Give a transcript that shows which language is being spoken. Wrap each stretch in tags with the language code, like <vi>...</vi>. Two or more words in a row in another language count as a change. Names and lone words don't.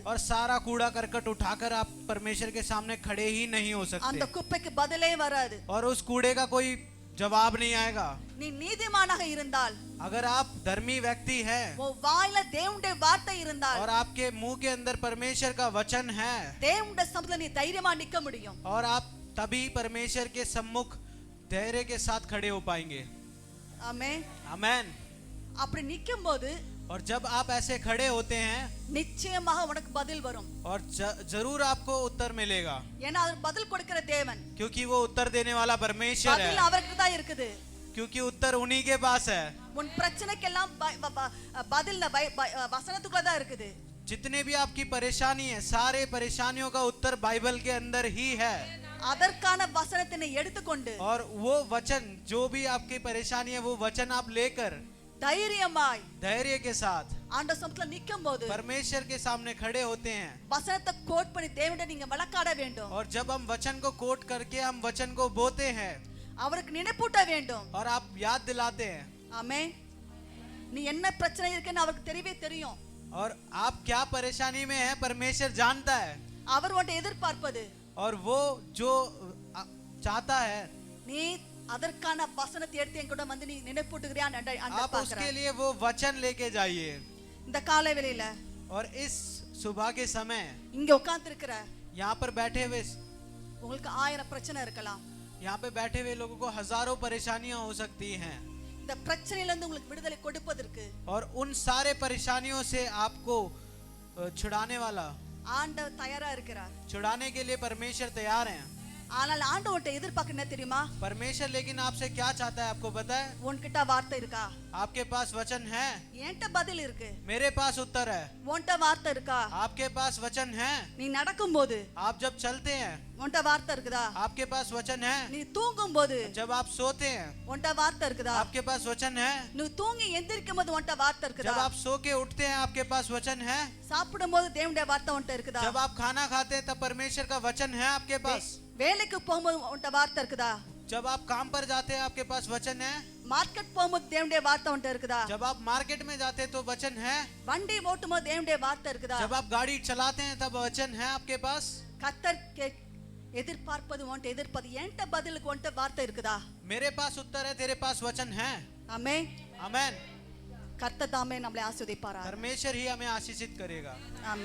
<hi>और सारा कूड़ा करकट उठाकर आप परमेश्वर के सामने खड़े ही नहीं हो</hi> <ta>அந்த</ta> <hi>सकते।</hi> <ta>குப்பைக்கு பதிலே வராது.</ta> <hi>और उस कूड़े का कोई जवाब नहीं आएगा।</hi> <ta>நீ நீதிமானாக இருந்தால்,</ta> <hi>अगर आप धर्मी व्यक्ति हैं</hi> <ta>உன் வாயில தேவனுடைய வார்த்தை இருந்தால்,</ta> <hi>और आपके मुंह के अंदर परमेश्वर का वचन है,</hi> <ta>தேவனுடைய சமூகத்துல நீ தைரியமா நிக்க முடியும்.</ta> <hi>और आप तभी परमेश्वर के सम्मुख धैर्य के साथ खड़े हो पाएंगे।</hi> <ta>ஆமென்.</ta> <hi>आमेन।</hi> <ta>அப்படி நிக்கும்போது</ta> <hi>और जब आप ऐसे खड़े होते हैं</hi> <ta>நிச்சயமாக உனக்கு பதில் வரும்.</ta> <hi>और जरूर आपको उत्तर मिलेगा,</hi> <ta>ஏன்னா அவர் பதில் கொடுக்கிற தேவன்.</ta> <hi>क्योंकि वो उत्तर देने वाला परमेश्वर</hi> <ta>பதில்</ta> <hi>है।</hi> <ta>அவருக்கு தான் இருக்குது.</ta> <hi>क्योंकि उत्तर उन्हीं के पास है।</hi> <ta>உன் பிரச்சனைக்கெல்லாம் பதில் வசனத்துக்குள்ள தான் இருக்குது.</ta> <hi>जितने भी आपकी परेशानी है, सारे परेशानियों का उत्तर बाइबल के अंदर ही है।</hi> <ta>அதற்கான வசனத்தை நீ எடுத்துக்கொண்டு</ta> <hi>और वो वचन, जो भी आपकी परेशानी है, वो वचन आप लेकर</hi> <ta>தைரியமாய்</ta> <hi>धैर्य के साथ</hi> <ta>ஆண்டவர் சமூகத்துல நிக்கும்போது</ta> <hi>परमेश्वर के सामने खड़े होते हैं।</hi> <ta>வசனத்தை கோட் பண்ணி தேவனிட நீங்க வழக்காட வேண்டும்.</ta> <hi>और जब हम वचन को कोट करके हम वचन को बोते हैं</hi> <ta>அவருக்கு நினைப்பூட்ட வேண்டும்.</ta> <hi>और आप याद दिलाते हैं,</hi> <ta>ஆமென். நீ என்ன பிரச்சனை இருக்குன்னு அவருக்கு தெரியவே தெரியும்.</ta> <hi>और आप क्या परेशानी में हैं परमेश्वर जानता है।</hi> <ta>அவர் உன்னை எதிர்பார்ப்பது,</ta> <hi>और वो जो चाहता है,</hi> <ta>நீ அதற்கான வசனத்தை எடுத்து என் கூட வந்து நீ நினைப்பூட்டுகிறியான்னு</ta> <hi>आप उसके लिए वो वचन लेके जाइए।</hi> <ta>இந்த காலை வேளையில</ta> <hi>और इस सुबह के समय</hi> <ta>இங்க உட்கார்ந்து இருக்கிற</ta> <hi>यहाँ पर बैठे हुए,</hi> <ta>உங்களுக்கு 1000 பிரச்சனை இருக்கலாம்.</ta> <hi>यहाँ पे बैठे हुए लोगों को हजारों परेशानियां हो सकती हैं।</hi> <ta>இந்த பிரச்சனையில இருந்து உங்களுக்கு விடுதலை கொடுப்பதற்கு</ta> <hi>और उन सारे परेशानियों से आपको छुड़ाने वाला,</hi> <ta>ஆண்டவர் தயாரா இருக்கிறார்.</ta> <hi>छुड़ाने के लिए परमेश्वर तैयार हैं।</hi> <ta>ஆனால் ஆண்டவர்ட்ட எதிர்பார்க்க என்ன தெரியுமா?</ta> <hi>परमेश्वर लेकिन आपसे क्या चाहता है, आपको पता है?</hi> <ta>உன்கிட்ட வார்த்தை இருக்கா?</ta> <hi>आपके पास वचन है,</hi> <ta>என்கிட்ட பதில் இருக்கு.</ta> <hi>मेरे पास उत्तर है।</hi> <ta>உன்கிட்ட வார்த்தை இருக்கா?</ta> <hi>आपके पास वचन है।</hi> <ta>நீ நடக்கும்போது</ta> <hi>आप जब चलते हैं,</hi> <ta>உன்கிட்ட வார்த்தை இருக்குதா?</ta> <hi>आपके पास वचन है।</hi> <ta>நீ தூங்கும்போது</ta> <hi>जब आप सोते हैं,</hi> <ta>உன்கிட்ட வார்த்தை இருக்குதா?</ta> <hi>आपके पास वचन है।</hi> <ta>நீ தூங்கி எந்திரிக்கும்போது உன்கிட்ட வார்த்தை இருக்குதா?</ta> <hi>जब आप सो के उठते हैं, आपके पास वचन है।</hi> <ta>சாப்பிடும்போது தேவனுடைய வார்த்தை உன்கிட்ட இருக்குதா?</ta> <hi>जब आप खाना खाते हैं, तब परमेश्वर का वचन है आपके पास।</hi> <ta>வேலைக்கு போகும்போது உன்கிட்ட வார்த்தை இருக்குதா?</ta> <hi>जब आप काम पर जाते हैं, आपके पास वचन है।</hi> <ta>மார்க்கெட் போகும்போது தேவனுடைய வார்த்தை உன்கிட்ட இருக்குதா?</ta> <hi>जब आप मार्केट में जाते हैं तो वचन है।</hi> <ta>வண்டி ஓட்டும்போது தேவனுடைய வார்த்தை இருக்குதா?</ta> <hi>जब आप गाड़ी चलाते हैं तब वचन है आपके पास।</hi> <ta>கர்த்தர் எதிர்பார்ப்பது உன்கிட்ட எதிர்ப்பது என்கிட்ட பதிலுக்கு உன்கிட்ட வார்த்தை இருக்குதா?</ta> <hi>मेरे पास उत्तर है, तेरे पास वचन है।</hi> <ta>ஆமென்.</ta> <hi>आमेन।</hi> <ta>கர்த்தர் தாமே நம்மளை ஆசீர்வதிப்பாரா?</ta> <hi>परमेश्वर ही हमें आशीषित करेगा।</hi>